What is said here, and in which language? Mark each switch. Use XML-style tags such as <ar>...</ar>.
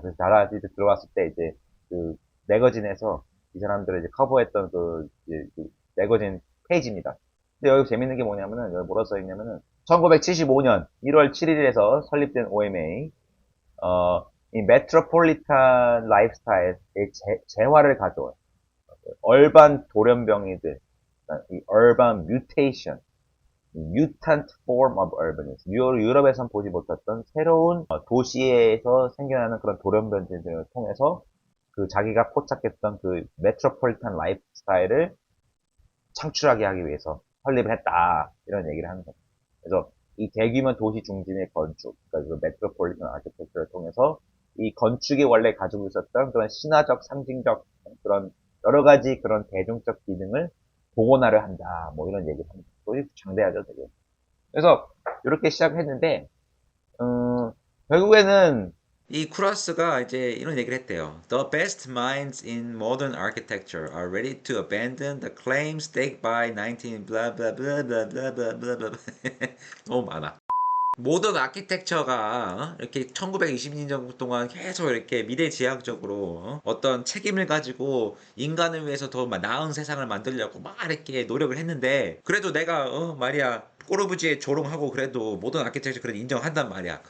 <ko>그래서 자하디도 들어왔을 때 이제 그 매거진에서 이 사람들을 이제 커버했던 그 매거진 페이지입니다. 근데 여기 재밌는 게 뭐냐면은, 여기 뭐라 써있냐면은, 1975년 1월 7일에서 설립된 OMA, 이 메트로폴리탄 라이프스타일의 재화를 가져와요. 얼반 돌연변이들, 이</ko> <en>urban mutation, mutant form of urbanism.</en> <ko>유럽에선 보지 못했던 새로운 도시에서 생겨나는 그런 돌연변이들을 통해서 그 자기가 포착했던 그 메트로폴리탄 라이프 스타일을 창출하게 하기 위해서 설립을 했다. 이런 얘기를 하는 거죠. 그래서 이 대규모 도시 중심의 건축, 그러니까 그 메트로폴리탄 아키텍처를 통해서 이 건축이 원래 가지고 있었던 그런 신화적, 상징적 그런 여러 가지 그런 대중적 기능을 복원하려 한다. 뭐 이런 얘기를 합니다. 또 장대하죠, 되게. 그래서 이렇게 시작했는데, 결국에는 이 쿠라스가 이제 이런 얘기를 했대요.</ko> <en>The best minds in modern architecture are ready to abandon the claims staked by 19 blah blah blah blah blah blah blah blah.</en> <ko>너무 많아. 모던 아키텍처가 이렇게 1920년 정도 동안 계속 이렇게 미래지향적으로 어떤 책임을 가지고 인간을 위해서 더 나은 세상을 만들려고 막 이렇게 노력을 했는데 그래도 내가 말이야 꼬르부지에 조롱하고 그래도 모던 아키텍처 그래도 인정한단 말이야.</ko>